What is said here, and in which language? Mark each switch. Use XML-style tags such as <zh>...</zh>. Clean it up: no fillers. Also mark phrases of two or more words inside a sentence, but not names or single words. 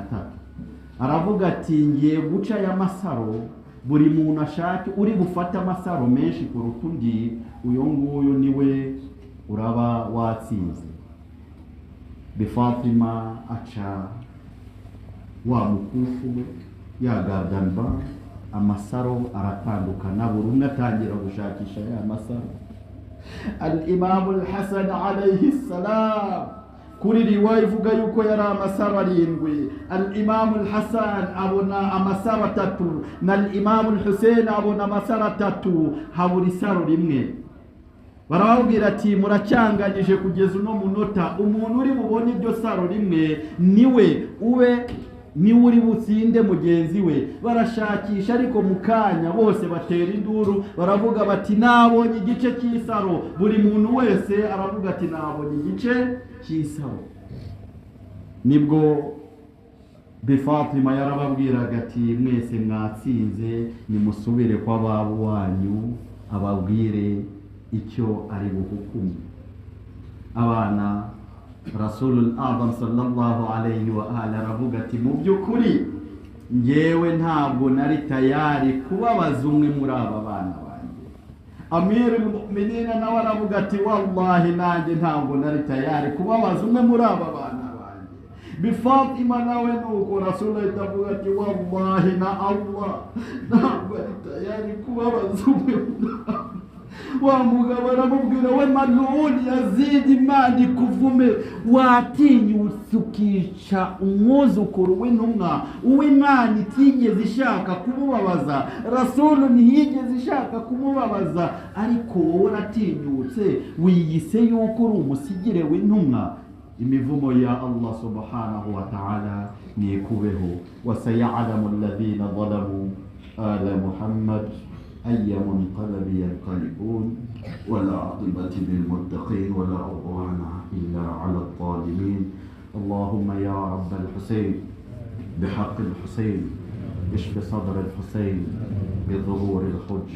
<rw>Aravuga ati ngiye guca ya masaro, buri muntu ashake uri bufata amasaro menshi kuruta undi, uyo nguyo niwe uraba watsinze. Fatima aca wa mukufu we ya gardan bande, amasaro aratandukana, buri umwe atangira gushakisha ya masaro.</rw> <ar>الإمام الحسن عليه السلام,</ar> <rw>kuri riwaya ivuga yuko yari amasaro 7. Al-Imam al-Hasan abona amasaro 3 na al-Imam al-Husayn abona amasaro 3, habura isaro rimwe. Barababwira ati muracyanganyije kugeza uno munota, umuntu uri bubone iryo saro rimwe niwe uri butsinde mugenzi we. Barashakisha, ariko mukanya bose batera induru, baravuga bati nabonye igice cy'isaro. Buri muntu wese aravuga ati nabonye igice cy'isaro. Nibwo Fatima yarababwiraga ati mwese mwatsinze, nimusubire kwa babo wanyu ababwire icyo ari buhukumu. Abana Rasulul A'zam</rw> <ar>صلى الله عليه وآله</ar> <rw>aravuga ati mu by'ukuri ngewe ntabwo nari tayari kubabaza umwe muri aba bana banjye. Amirul Mu'minin nawe aravuga ati wallahi nanjye ntabwo nari tayari kubabaza umwe muri aba bana banjye. Fatima nawe nuko Rasul itavuga ati wallahi na Allah ntabwo ari tayari kubabaza umwe muri aba. Wa mugabo aramubwira, we maluni Yazid, Imana ikuvume, watinyutse ukica umwuzukuru w'intumwa, uw'Imana itigeze ishaka kumubabaza. Rasul ntiyigeze ishaka kumubabaza, ariko wowe uratinyutse wiyise yuko uri umusigire w'intumwa. Imivumo ya Allah</rw> <ar>سبحانه وتعالى</ar> <rw>nikubeho.</rw> <ar>وسيعلم الذين ظلموا آل محمد أي منقلب ينقلبون والعاقبة للمتقين ولا عدوان إلا على الظالمين. اللهم يا رب الحسين بحق الحسين اشف صدر الحسين بظهور الحجة.</ar>